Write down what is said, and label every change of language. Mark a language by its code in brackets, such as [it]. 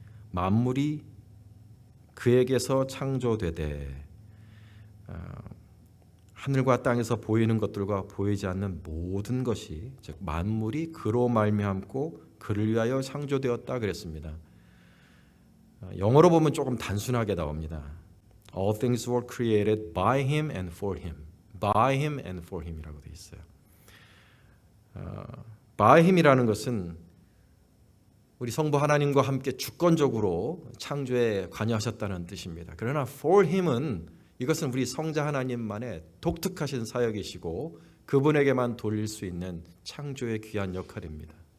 [ko] 만물이 그에게서 창조되되 하늘과 땅에서 보이는 것들과 보이지 않는 모든 것이, 즉 만물이 그로 말미암고 그를 위하여 창조되었다 그랬습니다. 영어로 보면 조금 단순하게 나옵니다. [en] All things were created by him and for him. By him and for him이라고 [ko] 되어 있어요. by him이라는 것은 우리 성부 하나님과 함께 주권적으로 창조에 관여하셨다는 뜻입니다. 그러나 for him은 이것은 우리 성자 하나님만의 독특하신 사역이시고 그분에게만 돌릴 수 있는 창조의 귀한 역할입니다.